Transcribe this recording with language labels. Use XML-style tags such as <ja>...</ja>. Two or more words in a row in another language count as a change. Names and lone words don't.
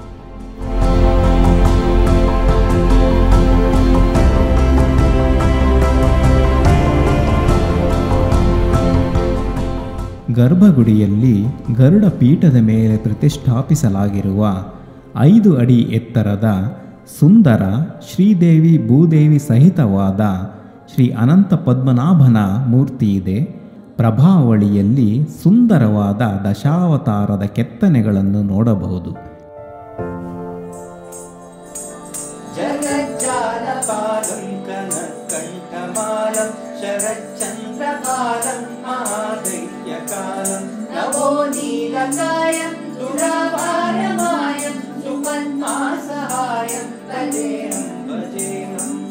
<kn>ಗರ್ಭಗುಡಿಯಲ್ಲಿ ಗರುಡ ಪೀಠದ ಮೇಲೆ ಪ್ರತಿಷ್ಠಾಪಿಸಲಾಗಿರುವ 5 ಅಡಿ ಎತ್ತರದ ಸುಂದರ ಶ್ರೀದೇವಿ ಭೂದೇವಿ ಸಹಿತವಾದ ಶ್ರೀ ಅನಂತ ಪದ್ಮನಾಭನ ಮೂರ್ತಿಯಿದೆ. ಪ್ರಭಾವಳಿಯಲ್ಲಿ ಸುಂದರವಾದ ದಶಾವತಾರದ ಕೆತ್ತನೆಗಳನ್ನು ನೋಡಬಹುದು.</kn> <sa>ಜಗಜ್ಜಾಲಪಾಲಂ ಕನಕಂಠಮಾಲಂ ಶರಚ್ಚಂದ್ರಕಾಲಂ ಮಹಾದೈತ್ಯಕಾಲಂ ನವೋ ನೀಲಕಾಯಂ ದುರಾಪಾರಮಾಯಂ ಸುಪದ್ಮಾಸಹಾಯಂ ಭಜೇಹಂ ಭಜೇಹಂ</sa>